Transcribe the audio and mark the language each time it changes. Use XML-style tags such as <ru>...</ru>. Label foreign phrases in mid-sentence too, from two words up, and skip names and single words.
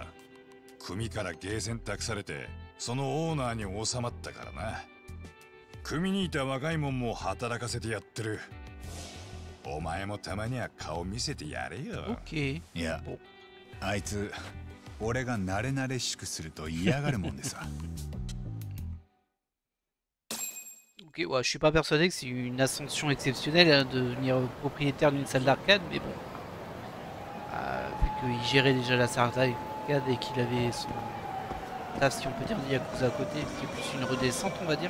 <ja>組からゲーセン託されてそのオーナーに収まったからな。組にいた若いもんも働かせてやってる。お前もたまには顔見せてやれよ。 Ok. いや、あいつ俺が慣れ慣れしくすると嫌がるもんでさ。</ja> <fr>Ok, ouais, je suis pas persuadé que c'est une ascension exceptionnelle hein, de devenir propriétaire d'une salle d'arcade, mais bon. Vu qu'il gérait déjà la salle d'arcade et qu'il avait son taf, si on peut dire, de Yakuza à côté, c'était plus une redescente, on va dire.</fr>